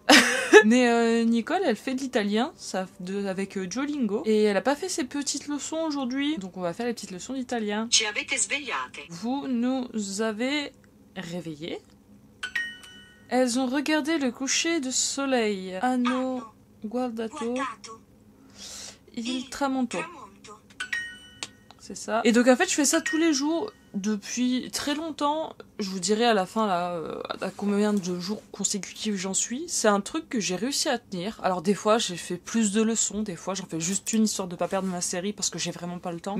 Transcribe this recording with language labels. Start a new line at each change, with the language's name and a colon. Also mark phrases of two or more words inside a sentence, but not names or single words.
French: Mais Nicole elle fait de l'italien avec Duolingo, et elle a pas fait ses petites leçons aujourd'hui, donc on va faire les petites leçons d'italien. Vous nous avez réveillées. Elles ont regardé le coucher du soleil.
Italian: Hanno guardato il tramonto.
French: C'est ça. Et donc en fait je fais ça tous les jours depuis très longtemps. Je vous dirai à la fin là à combien de jours consécutifs j'en suis. C'est un truc que j'ai réussi à tenir. Alors des fois j'ai fait plus de leçons, des fois j'en fais juste une histoire de pas perdre ma série parce que j'ai vraiment pas le temps.